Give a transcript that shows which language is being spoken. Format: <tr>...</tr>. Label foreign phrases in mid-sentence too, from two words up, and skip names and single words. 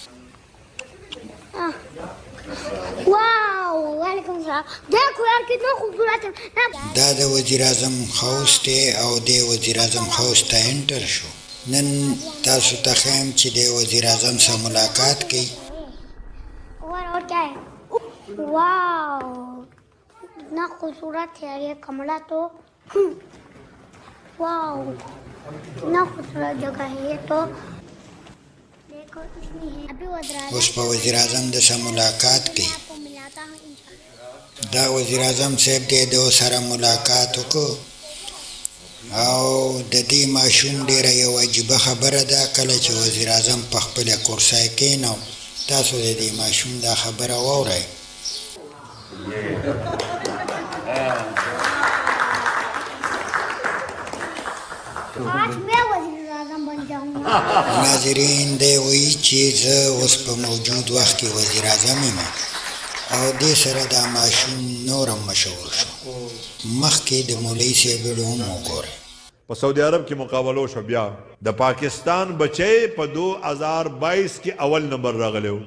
<ps>دا د وزیر اعظم خوست او د وزیر اعظم خوست ته انټر شو. نن تاسو ته ښیم چې د وزیر اعظم سره ملاقات کوي.</ps> <hi>واو इतना खूबसूरत है ये कमरा तो वाओ इतना खूबसूरत जगह है ये तो देखो कितनी है. अभी</hi> <ps>اوس په وزیر اعظم د سره ملاقات کوي. دا وزیر اعظم صاحب دی د سره ملاقات وکړو او د دې ماشوم ډیره یو عجیبه خبره ده. کله چې وزیر اعظم په خپله کرسۍ کېنو تاسو د دې ماشوم دا خبره واورئ.</ps> <hi>आज मैं वज़ीर आज़म बन जाऊंगा.</hi> <ps>ناظرین، دی وایي چې زه اوس په موجود وخت کې وزیر اعظم یم او دې سره دا ماشوم نورم مشهور شو. مخکې د مولوي صاحب ویډیو هم وګورئ. په سعودي عرب کې مقابله وشو. بیا د پاکستان بچی په 2022 کې اول نمبر راغلی و.</ps>